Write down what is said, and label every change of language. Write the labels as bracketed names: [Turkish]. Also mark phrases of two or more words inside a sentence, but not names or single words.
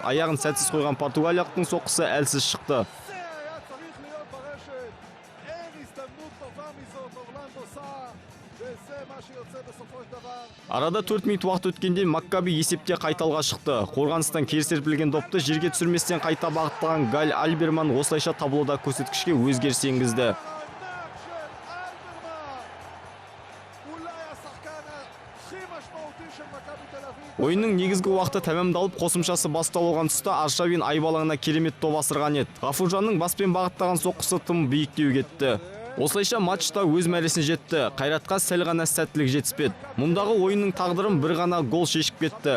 [Kazakh] Аяғын сәтсіз қойған португалиялықтың соққысы әлсіз шықты. Арада 4 минут уақыт өткенде Маккаби есепте қайталға шықты. Қорғаныстан кері серпілген допты жерге түсірместен қайта бағыттаған Галь Альберман осылайша таблода көрсеткішке өзгеріс енгізді. [Hebrew] הכי משמעותי של מכבי תל אביב [Kazakh] Ойынның негізгі уақыты тәмамдалып, қосымшасы басталып алған тұста Аршавин айбалаңына керемет топ асырған еді. Ғафуржанның баспен бағыттаған соққысы тым биіктеу кетті. Осылайша матчта өз мәресіне жетті. Қайратқа сәл ғана сәттілік жетіспеді. Мұндағы ойынның тағдырын бір ғана гол шешіп кетті.